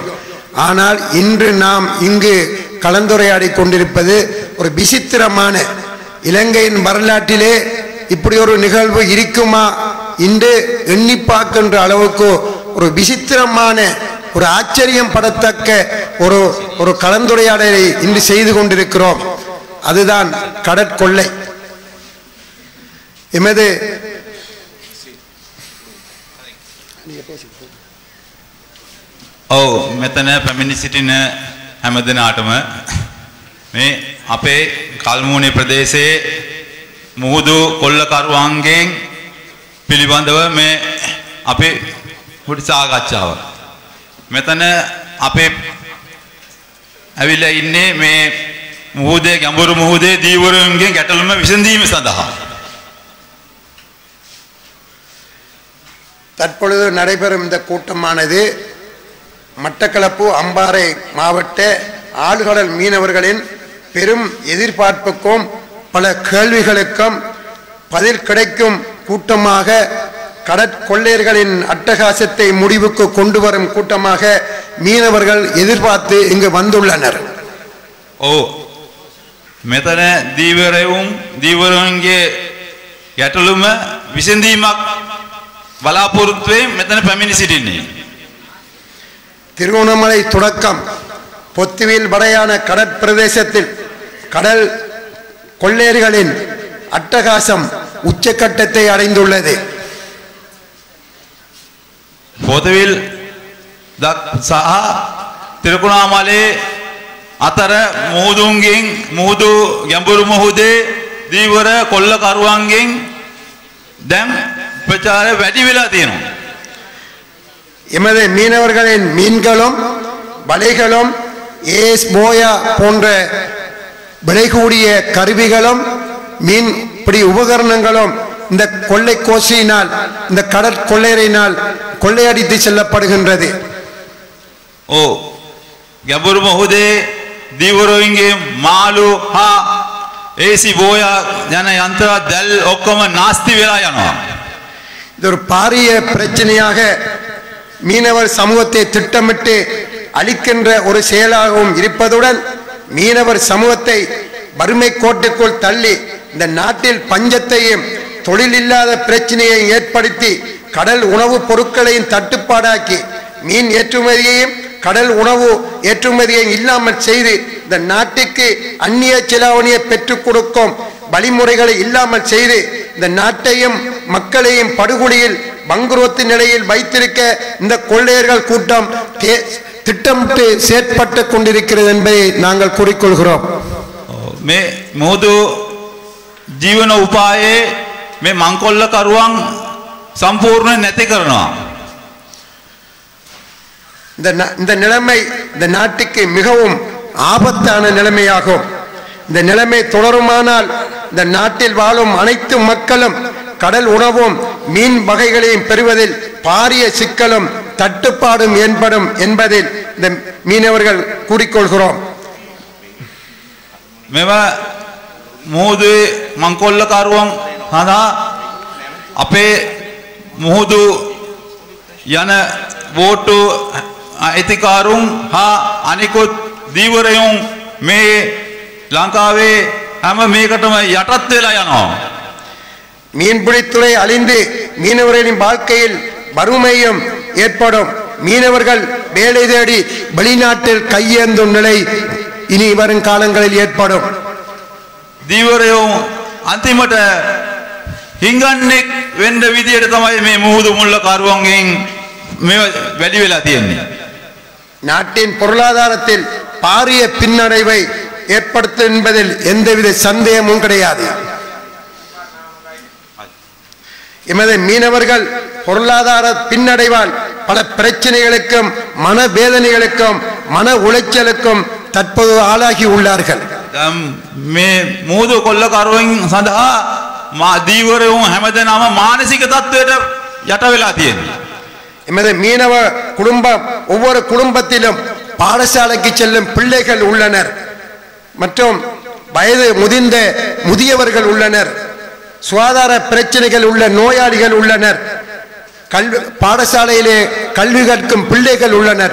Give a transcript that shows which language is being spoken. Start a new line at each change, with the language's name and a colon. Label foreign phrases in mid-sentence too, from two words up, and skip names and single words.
Tamil: ஆனால் இன்று நாம் இங்கு கலந்துரையாடி கொண்டிருப்பது ஒரு விசித்திரமான, இலங்கையின் வரலாற்றிலே இப்படி ஒரு நிகழ்வு இருக்குமா இன்று எண்ணி பார்க்கின்ற அளவுக்கு ஒரு விசித்திரமான, ஒரு ஆச்சரியம் படத்தக்க ஒரு கலந்துரையாடலை இன்று செய்து கொண்டிருக்கிறோம். அதுதான் கடற்கொள்ளை. எமது
Sinhala: මෙතන පැමිණි සිටින හැම දෙනාටම මේ අපේ කල්මුණේ ප්‍රදේශයේ මුහුදු කොල්ලකරුවන්ගෙන් පිළිබඳව මේ අපේ පොඩි සාකච්ඡාව. මෙතන අපේ ඇවිල්ලා ඉන්නේ මේ මුහුදේ ගැඹුරු මුහුදේ දීවරුන්ගෙන් ගැටලුම විසඳීම සඳහා.
Tamil: தற்பொழுது நடைபெறும் இந்த கூட்டமானது மட்டக்களப்பு அம்பாறை மாவட்ட ஆழ்கடல் மீனவர்களின் பெரும் எதிர்பார்ப்புக்கும் பல கேள்விகளுக்கும் பதில் கிடைக்கும் கூட்டமாக, கடற்கொள்ளையர்களின் அட்டகாசத்தை முடிவுக்கு கொண்டு வரும் கூட்டமாக மீனவர்கள் எதிர்பார்த்து இங்கு வந்துள்ளனர்.
Sinhala: මෙතන දීවරුන්ගේ ගැටලුම විසඳීමක් බලාපොරොත්තුවෙන් මෙතන පැමිණි සිටින්නේ.
Tamil: திருகோணமலை தொடக்கம் பொத்துவில் வரையான கடற்பிரதேசத்தில் கடல் கொள்ளையர்களின் அட்டகாசம் உச்சக்கட்டத்தை அடைந்துள்ளது.
Sinhala: පොතවිල් සහ තිරුකුණාමලේ අතර මුහුදු ගැඹුරු මුහුදේ දීවර කොල්ලකරුවන්ගෙන් දැන් ප්‍රචාරය වැඩි වෙලා තියෙනවා.
Tamil: எமது மீனவர்களின் மீன்களும் வலைகளும் ஏஸ் போயா போன்ற விலை கூடிய கருவிகளும் மீன் பிடி உபகரணங்களும் இந்த கொள்ளை கோஷியினால், இந்த கடற்கொள்ளையரினால் கொள்ளையடித்து செல்லப்படுகின்றது.
Sinhala: ගැඹුරු මුහුදේ දීවරුන්ගේ මාළු හා ඒසි බෝයා යන යන්ත්‍ර දැල් ඔක්කොම නාස්ති වෙලා යනවා.
Tamil: இது ஒரு பாரிய பிரச்சனையாக மீனவர் சமூகத்தை திட்டமிட்டு அளிக்கின்ற ஒரு செயலாகவும் இருப்பதுடன், மீனவர் சமூகத்தை வறுமை கோட்டுக்குள் தள்ளி இந்த நாட்டில் பஞ்சத்தையும் தொழிலில்லாத பிரச்சனையை ஏற்படுத்தி கடல் உணவுப் பொருட்களையும் தட்டுப்பாடாக்கி மீன் ஏற்றுமதியையும் கடல் உணவு ஏற்றுமதியை இல்லாமல் செய்து இந்த நாட்டுக்கு அந்நிய செலாவணியை பெற்றுக் கொடுக்கும் வழிமுறைகளை இல்லாமல் செய்து இந்த நாட்டையும் மக்களையும் படுகொலியில் பங்குரோத்து நிலையில் வைத்திருக்க இந்த கொள்ளையர்கள் கூட்டம் திட்டமிட்டு செயற்பட்டு கொண்டிருக்கிறது என்பதை நாங்கள் கூறிக்கொள்கிறோம்.
Sinhala: මේ මුහුදු ජීවන උපායේ මේ මංකොල්ලකරුවන් සම්පූර්ණ නැති කරනවා.
Tamil: இந்த நிலைமை இந்த நாட்டுக்கு மிகவும் ஆபத்தான நிலைமையாகும். இந்த நிலைமை தொடருமானால் இந்த நாட்டில் வாழும் அனைத்து மக்களும் கடல் உணவும் மீன் வகைகளையும் பெறுவதில் பாரிய சிக்கலும் தட்டுப்பாடும் ஏற்படும் என்பதில் இந்த மீனவர்கள் கூறிக்கொள்கிறோம்.
Sinhala: මෙම මුහුදු මංකොල්ලකරුවන් හදා අපේ මුහුදු යන බෝට්ටු අයිතිකාරුන් හා අනිකුත් දීවරයුන් මේ ලංකාවේ හැම මේකටම යටත් වෙලා යනවා.
Tamil: மீன்பிடித்துறை அழிந்து மீனவர்களின் வாழ்க்கையில் வறுமையும் ஏற்படும். மீனவர்கள் வேலை தேடி வெளிநாட்டில் கையேந்தும் நிலை இனி வரும் காலங்களில் ஏற்படும்.
Sinhala: දීවරයුන් අන්තිමට හිඟන්නෙක් වෙන්න විදියට තමයි මේ මුහුදු මුල්ලකරුවන්ගෙන් මේ වැඩි වෙලා තියෙන්නේ.
Tamil: நாட்டின் பொருளாதாரத்தில் பாரிய பின்னடைவை ஏற்படுத்தும் என்பதில் எந்தவித சந்தேகமும் கிடையாது. எமது மீனவர்கள் பொருளாதார பின்னடைவால் பல பிரச்சனைகளுக்கும் மனவேதனைகளுக்கும் மன உளைச்சலுக்கும் தற்போது ஆளாகி உள்ளார்கள்.
Sinhala: මේ මුහුදු කොල්ලකරුවන් සඳහා දීවරයෝ හැමදෙනාම මානසික තත්ත්වයට යට වෙලා තියෙනවා.
Tamil: எமது மீனவ குடும்பம் ஒவ்வொரு குடும்பத்திலும் பாடசாலைக்கு செல்லும் பிள்ளைகள் உள்ளனர் மற்றும் வயது முதிர்ந்த முதியவர்கள் உள்ளனர். சுகாதார பிரச்சனைகள் உள்ள நோயாளிகள் உள்ளனர். பாடசாலையிலே கல்வி கற்கும் பிள்ளைகள் உள்ளனர்.